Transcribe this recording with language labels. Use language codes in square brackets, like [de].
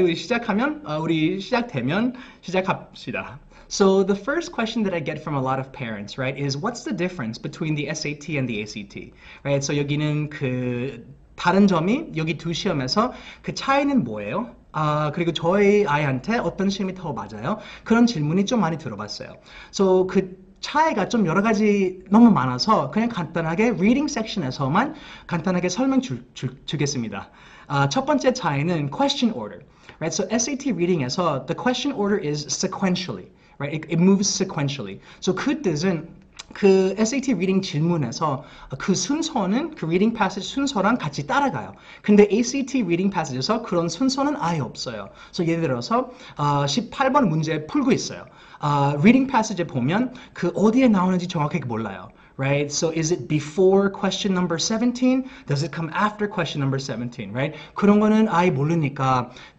[ko] 우리 시작되면 시작합시다. [en] So the first question that I get from a lot of parents, right, is what's the difference between the SAT and the ACT, right? [ko] So 여기는 그 다른 점이 여기 두 시험에서 그 차이는 뭐예요? 그리고 저희 아이한테 어떤 시험이 더 맞아요? 그런 질문이 좀 많이 들어봤어요. So 그 차이가 좀 여러 가지 너무 많아서 그냥 간단하게 reading 섹션에서만 간단하게 설명 주겠습니다. 첫 번째 차이는 question order, right? [en] So SAT reading에서 the question order is sequentially, right? It moves sequentially. [ko] So 그 뜻은 그 SAT reading 질문에서 그 순서는 그 reading passage 순서랑 같이 따라가요. 근데 ACT reading passage에서 그런 순서는 아예 없어요. So 예를 들어서 18번 문제 풀고 있어요. reading passage에 보면 그 어디에 나오는지 정확하게 몰라요. [en] Right? So is it before question number 17? Does it come after question number 17? Right? [ko] 그런 거는 아예 모르니까